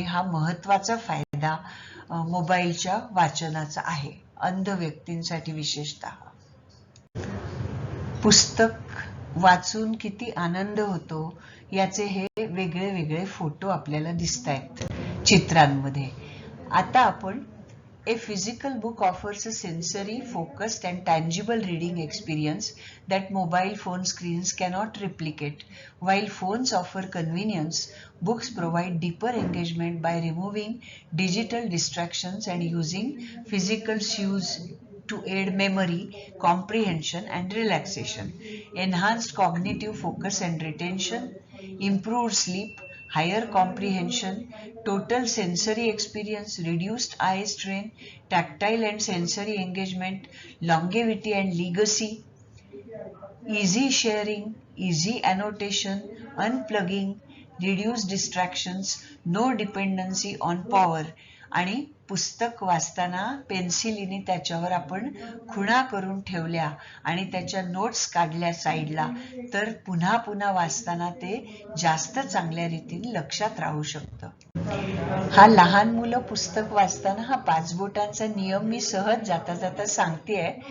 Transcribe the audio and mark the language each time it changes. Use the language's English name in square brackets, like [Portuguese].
[Marathi] हा महत्वाचा फायदा मोबाईलच्या वाचनाचा आहे, अंध व्यक्तींसाठी विशेषतः. पुस्तक वाचून किती आनंद होतो याचे हे वेगळे वेगळे फोटो आपल्याला दिसत आहेत चित्रांमध्ये. आता आपण [English] A physical book offers a sensory, focused and tangible reading experience that mobile phone screens cannot replicate. While phones offer convenience, books provide deeper engagement by removing digital distractions and using physical cues to aid memory, comprehension and relaxation. Enhanced cognitive focus and retention, improved sleep, higher comprehension, total sensory experience, reduced eye strain, tactile and sensory engagement, longevity and legacy, easy sharing, easy annotation, unplugging, reduced distractions, no dependency on power. [Marathi] आणि पुस्तक वाचताना पेन्सिलीने त्याच्यावर आपण खुणा करून ठेवल्या आणि त्याच्या नोट्स काढल्या साईडला तर पुन्हा पुन्हा वाचताना ते जास्त चांगल्या रीतीने लक्षात राहू शकतं. हा लहान मुलं पुस्तक वाचताना हा 5 बोटांचा नियम मी सहज जाता जाता सांगतेय.